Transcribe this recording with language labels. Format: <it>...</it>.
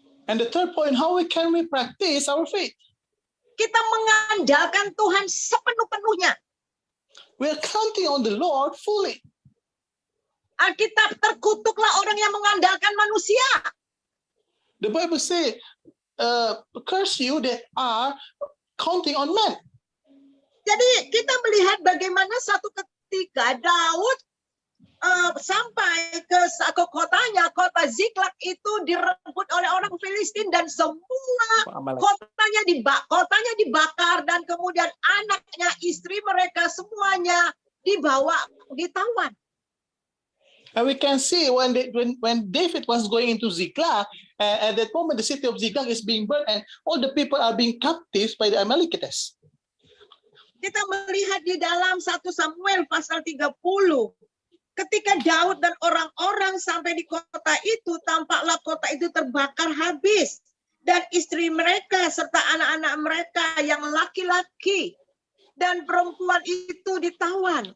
<en>And the third point, how can we practice our faith?</en> <id>Kita mengandalkan Tuhan sepenuh-penuhnya.</id> <en>We are counting on the Lord fully.</en> <id>Alkitab, terkutuklah orang yang mengandalkan manusia.</id> <en>The Bible says, curse you that are counting on men.</en> <id>Jadi kita melihat bagaimana satu ketika Daud sampai ke kotanya, kota Ziklag itu direbut oleh orang Filistin dan semua kotanya dibakar dan kemudian anaknya, istri mereka semuanya ditawan.</id> <en>And we can see when David was going into Ziklag, at that moment the city of Ziklag is being burned and all the people are being captive by the Amalekites.</en> <id>Kita melihat di dalam 1 Samuel pasal 30. Ketika Daud dan orang-orang sampai di kota itu, tampaklah kota itu terbakar habis. Dan istri mereka serta anak-anak mereka yang laki-laki dan perempuan itu ditawan.</id>